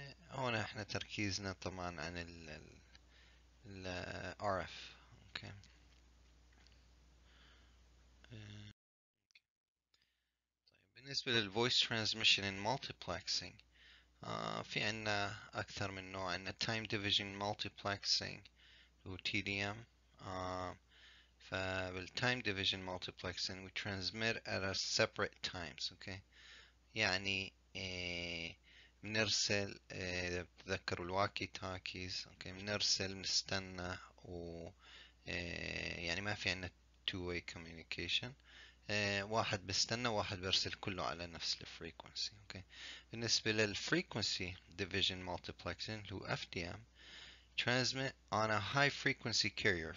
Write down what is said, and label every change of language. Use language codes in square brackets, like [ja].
[ar] هون احنا تركيزنا طبعا عن ال RF. اوكي. بالنسبة لل [en] voice transmission and multiplexing [ar] في عنا أكثر من نوع. عنا [en] time division multiplexing [ar] هو TDM. [en] فبالtime division multiplexing we transmit at a separate times. okay. [ar] يعني بنرسل إذا بتذكروا الواكي تاكيز، اوكي، بنرسل بنستنى و يعني ما في عنا [en] two way communication. [ar] واحد بستنى واحد برسل كله على نفس الفريكونسي. اوكي. بالنسبة للفريكونسي division multiplexing اللي هو FDM [en] transmit on a high frequency carrier.